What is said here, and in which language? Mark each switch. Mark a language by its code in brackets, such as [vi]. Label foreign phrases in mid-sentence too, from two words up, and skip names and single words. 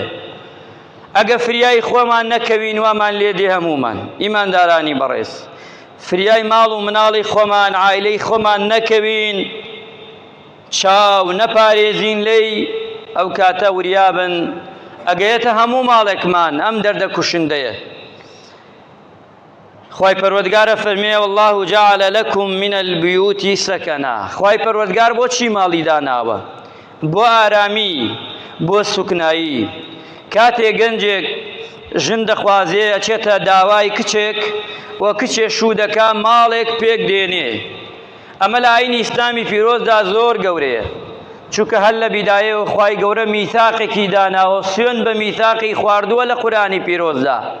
[ckb] ئەگە فریای خۆمان نەکەوین وامان لێدێ هەمومان ئیماندارانی بەڕێز، فریای ماڵ و مناڵی خۆمان عائیلەی خۆمان نەکەوین، چاو نەپارێزین لێی، ئەو کاتە وریابن ئەگەیەتە هەموو ماڵێکمان ئەم دەردە کوشندەیە. خوای پەروەردگارە فەرمێ [ar] والله جعل لكم من البيوت سكنا. [ckb] خوای پەروەردگار بۆچی ماڵی داناوە؟ بۆ ئارامی، بۆ سوکنایی. کاتێک گەنجێک ژن دەخوازێ ئەچێتە داوای کچێک و کچێ شوو دەکا ماڵێک پێک دێنێ. ئەمە لە ئاینی ئیسلامی پیرۆزدا زۆر گەورەیە، چونکە هەر لە بیدایەوە خوای گەورە میثاقێکی داناوە، سوێن بە میثاقی خواردووە لە قورئانی پیرۆزدا.